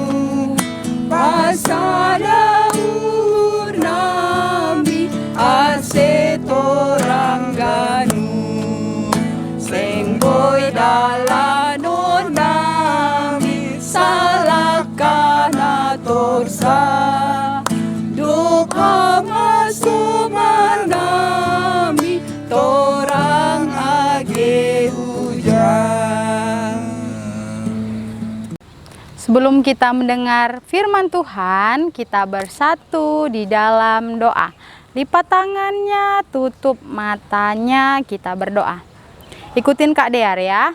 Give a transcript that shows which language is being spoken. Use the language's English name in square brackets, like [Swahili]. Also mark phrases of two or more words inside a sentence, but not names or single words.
[Batak Simalungun] pasada urnami asetorangganu sengboy dalanon nami salakana torsa duka masumanami torang age hujan. [Indonesian] Sebelum kita mendengar firman Tuhan, kita bersatu di dalam doa. Lipat tangannya, tutup matanya, kita berdoa. Ikutin Kak Dear ya.